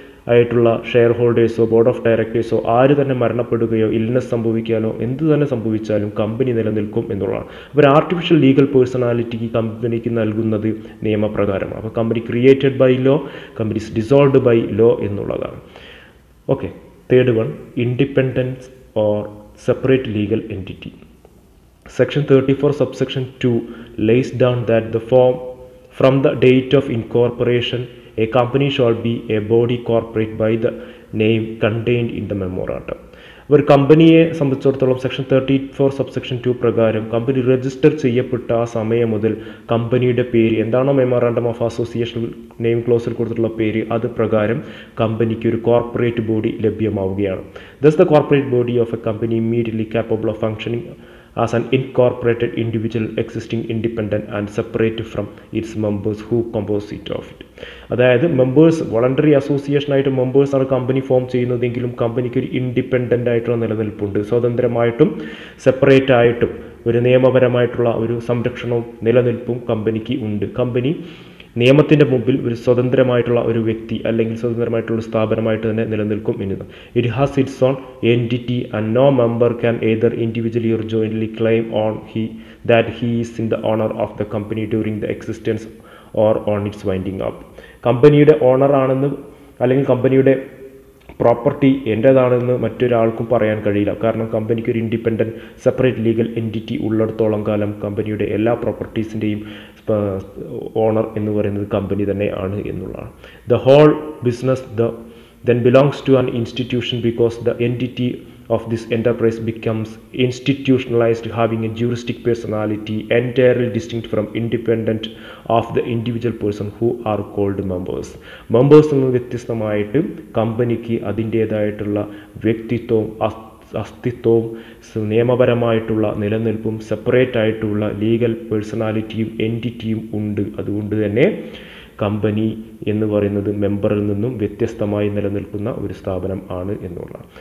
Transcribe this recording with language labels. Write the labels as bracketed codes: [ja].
[ml] ആയിട്ടുള്ള share ഹോൾഡേഴ്സോ board of ഡയറക്ടേഴ്സോ ആര് തന്നെ മരണപ്പെടുകയോ ഇൽനെസ് സംഭവിക്കാനോ എന്ത് തന്നെ സംഭവിച്ചാലും കമ്പനി നിലനിൽക്കും എന്നുള്ളതാണ്. അപ്പോൾ ഒരു ആർട്ടിഫിഷ്യൽ ലീഗൽ പേഴ്സണാലിറ്റിക്ക് കമ്പനിക്ക് നൽകുന്നത് നിയമപ്രകാരമാണ്. അപ്പോൾ [en] company created by law, company is dissolved by law [ml] എന്നുള്ളതാണ്. [en] Okay, third one, independence or separate legal entity. Section 34 subsection 2 lays down that from the date of incorporation a company shall be a body corporate by the name contained in the memorandum. [ml] ഒരു കമ്പനിയെ സംബന്ധിച്ചിടത്തോളം section 34 subsection 2 പ്രകാരം company register ചെയ്യപ്പെട്ട ആ സമയം മുതൽ കമ്പനിയുടെ പേര് എന്താണോ മെമ്മോറാണ്ടം ഓഫ് അസോസിയേഷൻ നെയിം ക്ലോസിൽ കൊടുത്തിട്ടുള്ള പേര് അത് പ്രകാരം കമ്പനിക്ക് ഒരു corporate body ലഭ്യമാവുകയാണ്. [en] Thus the corporate body of a company immediately capable of functioning as an incorporated individual existing independent and separate from its members who compose it of it. [ml] അതായത് members voluntary അസോസിയേഷനായിട്ട് മെമ്പേഴ്സാണ് company form ചെയ്യുന്നതെങ്കിലും കമ്പനിക്ക് ഒരു independent ആയിട്ടുള്ള നിലനിൽപ്പുണ്ട്. സ്വതന്ത്രമായിട്ടും separate ആയിട്ടും ഒരു നിയമപരമായിട്ടുള്ള ഒരു സംരക്ഷണവും നിലനിൽപ്പും കമ്പനിക്ക് ഉണ്ട്. കമ്പനി നിയമത്തിൻ്റെ മുമ്പിൽ ഒരു സ്വതന്ത്രമായിട്ടുള്ള ഒരു വ്യക്തി അല്ലെങ്കിൽ സ്വതന്ത്രമായിട്ടുള്ള സ്ഥാപനമായിട്ട് തന്നെ നിലനിൽക്കും എന്നത്. [en] It has its own entity and no member can either individually or jointly claim on that he is in the owner of the company during the existence or on its winding up. [ml] കമ്പനിയുടെ ഓണറാണെന്ന് അല്ലെങ്കിൽ കമ്പനിയുടെ property എൻ്റേതാണെന്ന് മറ്റൊരാൾക്കും പറയാൻ കഴിയില്ല. കാരണം കമ്പനിക്ക് ഒരു independent separate legal entity ഉള്ളിടത്തോളം കാലം കമ്പനിയുടെ എല്ലാ പ്രോപ്പർട്ടീസിൻ്റെയും ഓണർ എന്ന് പറയുന്നത് കമ്പനി തന്നെ ആണ് എന്നുള്ളതാണ്. [en] The whole business then belongs to an institution because the entity of this enterprise becomes institutionalized, having a juristic personality entirely distinct from independent of the individual person who are called members. [ml] Members നിന്ന് വ്യത്യസ്തമായിട്ട് കമ്പനിക്ക് അതിൻ്റേതായിട്ടുള്ള വ്യക്തിത്വവും അസ്തിത്വവും നിയമപരമായിട്ടുള്ള നിലനിൽപ്പും separate ആയിട്ടുള്ള legal പേഴ്സണാലിറ്റിയും എൻറ്റിറ്റിയും ഉണ്ട്. അതുകൊണ്ട് തന്നെ കമ്പനി എന്ന് പറയുന്നത് മെമ്പറിൽ നിന്നും വ്യത്യസ്തമായി നിലനിൽക്കുന്ന ഒരു സ്ഥാപനം ആണ് എന്നുള്ളതാണ്.